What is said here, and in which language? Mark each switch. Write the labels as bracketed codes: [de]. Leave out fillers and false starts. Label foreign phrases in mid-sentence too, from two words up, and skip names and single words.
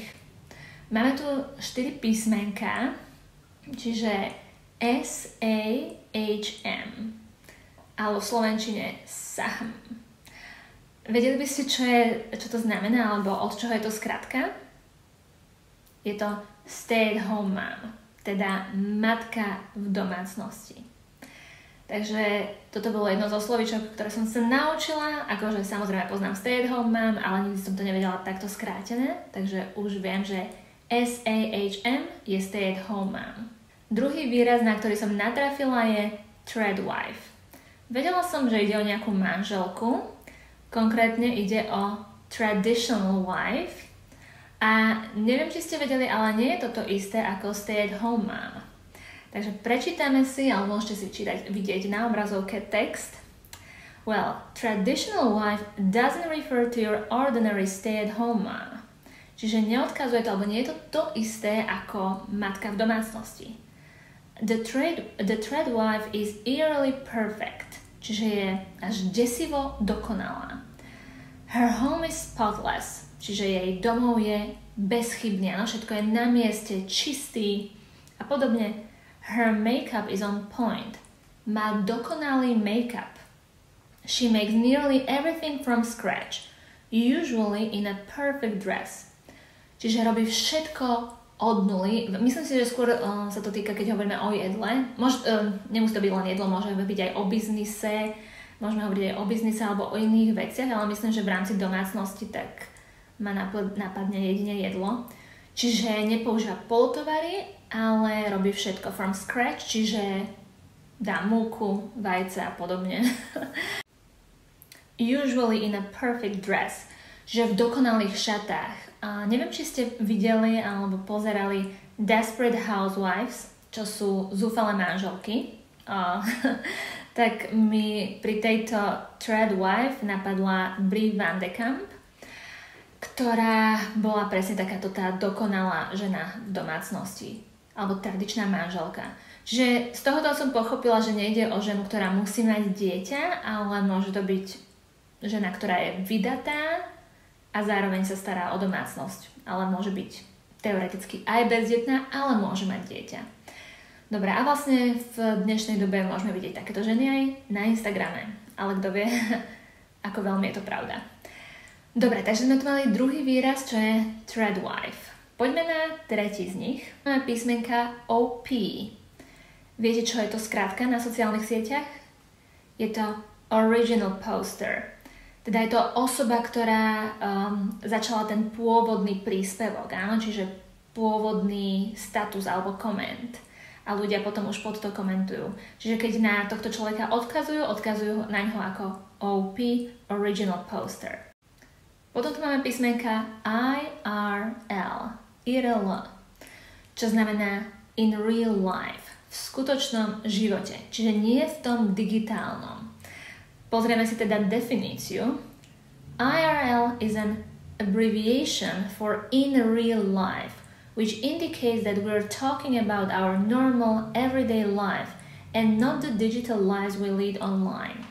[sk] Máme tu 4 písmenka, čiže S-A-H-M, alebo v slovenčine SAHM. Vedeli by ste, čo to znamená, alebo od čoho je to skratka? Je to [en] stay at home mom, [sk] teda matka v domácnosti. Takže toto bolo jedno zo slovíčok, ktoré som sa naučila, akože samozrejme poznám [en] stay at home mom, [sk] ale nikdy som to nevedela takto skrátené, takže už viem, že SAHM je [en] stay at home mom. [sk] Druhý výraz, na ktorý som natrafila, je [en] thread wife. [sk] Vedela som, že ide o nejakú manželku, konkrétne ide o [en] traditional wife [sk] a neviem, či ste vedeli, ale nie je toto isté ako [en] stay at home mom. [sk] Takže prečítame si, alebo môžete si vidieť na obrazovke text. [en] Well, traditional wife doesn't refer to your ordinary stay at home mom. [sk] Čiže neodkazuje to, alebo nie je to isté ako matka v domácnosti. [en] The thread wife is eerily perfect, [sk] čiže je až desivo dokonalá. [en] Her home is spotless, [sk] čiže jej domov je bezchybný, ano, všetko je na mieste, čistý a podobne. [en] Her makeup is on point, [sk] má dokonalý make-up. [en] She makes nearly everything from scratch, usually in a perfect dress. [sk] Čiže robí všetko od nuly. Myslím si, že skôr sa to týka, keď hovoríme o jedle. Nemusí to byť len jedlo, môže byť aj o biznise, môžeme hovoriť aj o biznise alebo o iných veciach, ale myslím, že v rámci domácnosti tak ma napadne jedine jedlo. Čiže nepoužíva polotovary, ale robí všetko [en] from scratch, [sk] čiže dá múku, vajce a podobne. [en] Usually in a perfect dress, [sk] že v dokonalých šatách. A neviem, či ste videli alebo pozerali Desperate Housewives, čo sú zúfalé manželky. Tak mi pri tejto [en] thread wife [sk] napadla Brie Van de Kamp, ktorá bola presne takáto tá dokonalá žena v domácnosti, alebo tradičná manželka. Čiže z tohoto som pochopila, že nejde o ženu, ktorá musí mať dieťa, ale môže to byť žena, ktorá je vydatá a zároveň sa stará o domácnosť. Ale môže byť teoreticky aj bezdetná, ale môže mať dieťa. Dobre, a vlastne v dnešnej dobe môžeme vidieť takéto ženy aj na Instagrame. Ale kto vie, ako veľmi je to pravda. Dobre, takže sme tu mali druhý výraz, čo je [en] thread wife. [sk] Poďme na tretí z nich. Máme písmenka OP. Viete, čo je to skrátka na sociálnych sieťach? Je to [en] original poster. [sk] Teda je to osoba, ktorá začala ten pôvodný príspevok, áno? Čiže pôvodný status alebo koment. A ľudia potom už pod to komentujú. Čiže keď na tohto človeka odkazujú na ňo ako OP, [en] original poster. [sk] Potom tu máme písmenka IRL, čo znamená [en] in real life, [sk] v skutočnom živote, čiže nie v tom digitálnom. Pozrieme si teda definíciu. [en] IRL is an abbreviation for in real life, which indicates that we're talking about our normal everyday life and not the digital lives we lead online.